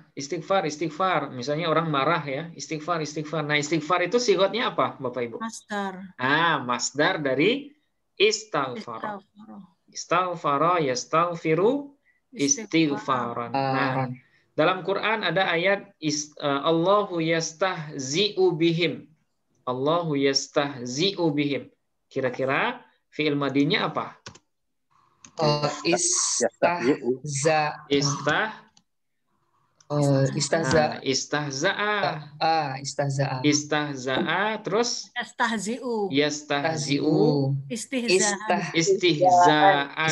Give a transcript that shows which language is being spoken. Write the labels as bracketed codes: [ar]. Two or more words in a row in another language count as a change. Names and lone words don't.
[id] Istighfar. Misalnya orang marah ya, istighfar. Nah, istighfar itu sigatnya apa, Bapak Ibu? Masdar. Masdar dari istaghfar. [ar] استغفر، يستغفر، استغفارا. [id] Nah, dalam Quran ada ayat [ar] الله يستهزئ بهم. الله يستهزئ بهم. [id] Kira-kira fi'il madinya apa? [ar] استهزأ. استهزأ terus يستهزئ. استهزاء.